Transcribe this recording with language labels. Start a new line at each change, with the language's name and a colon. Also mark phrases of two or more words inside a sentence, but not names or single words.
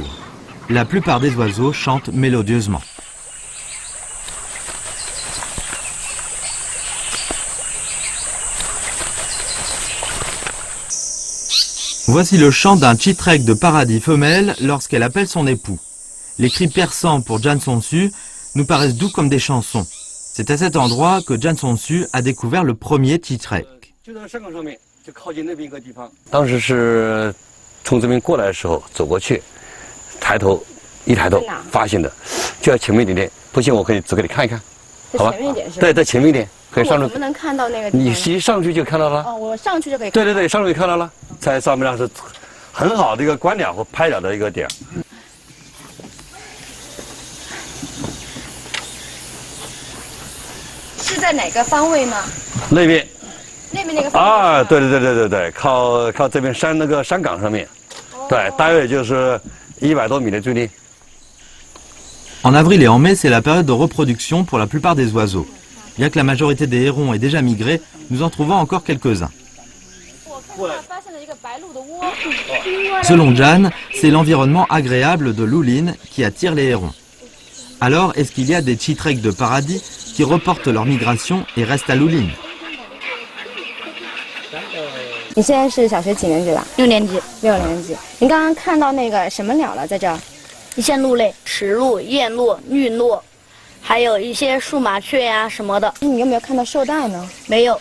French: La plupart des oiseaux chantent mélodieusement. Voici le chant d'un chitrek de paradis femelle lorsqu'elle appelle son époux. Les cris perçants pour Jan Sonsu nous paraissent doux comme des chansons. C'est à cet endroit que Jan Sonsu a découvert le premier chitrek.
Chinese: 当时是从这边过来的时候走过去，一抬头发现的，就在前面一点点。不信我可以指给你看一看，好吧？在前面一点是吧？对，在前面一点，可以上去。我能不能看到那个？你一上去就看到了。哦，我上去就可以看到。对，上去就看到了。在上面那是很好的一个观鸟和拍鸟的一个点。是在哪个方位呢？那边。那面那个房子啊，对，靠这边山那个山岗上面，对，大约就是100多米的距离。
French: En avril et en mai, c'est la période de reproduction pour la plupart des oiseaux. Bien que la majorité des hérons ait déjà migré, nous en trouvons encore quelques-uns. Selon Jan, c'est l'environnement agréable de Loulin qui attire les hérons. Alors, est-ce qu'il y a des chitreks de paradis qui reportent leur migration et restent à Loulin?
Chinese: 你现在是小学几年级了 6年级。 6年级。您刚刚看到那个什么鸟了？在这儿？一些鹿类，齿鹿、燕鹿、绿鹿，还有一些树麻雀呀、什么的。你有没有看到绶带呢？没有，